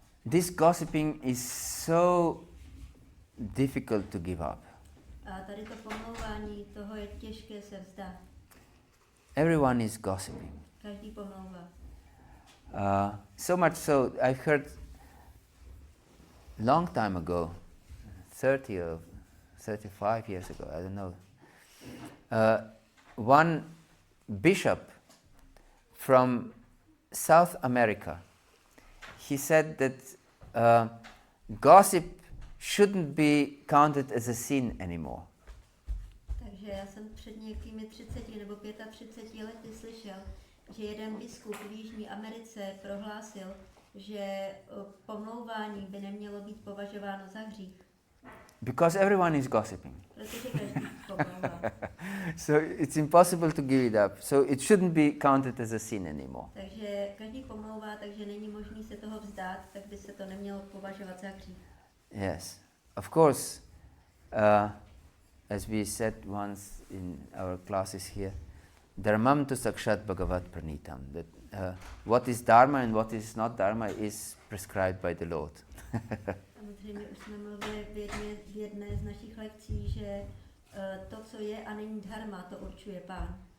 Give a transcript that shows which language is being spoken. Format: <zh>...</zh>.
<en>This gossiping is so difficult to give up.</en> <cs>A tady to pomlouvání, toho je těžké se vzdát.</cs> <en>Everyone is gossiping.</en> <cs>Každý pomlouvá.</cs> <en>So much so, I heard long time ago, 30 or 35 years ago, I don't know, one bishop from South America, he said that gossip shouldn't be counted as a sin anymore.</en> <cs>Takže já jsem před nějakými 30 nebo 35 lety slyšel, že jeden biskup v Jižní Americe prohlásil, že pomlouvání by nemělo být považováno za hřích.</cs> <en>Because everyone is gossiping.</en> <cs>Protože každý pomlouvá.</cs> <en>So it's impossible to give it up. So it shouldn't be counted as a sin anymore.</en> <cs>Takže každý pomlouvá, takže není možný se toho vzdát, tak by se to nemělo považovat za hřích.</cs> <en>Yes, of course. As we said once in our classes here,</en> <sa>dharmam tu sakshat bhagavat pranitam.</sa> <en>That what is dharma and what is not dharma is prescribed by the Lord.</en> <cs>Samozřejmě už jsme mluvili v jedné z našich lekcí, že to, co je a není dharma, to určuje Pán.</cs>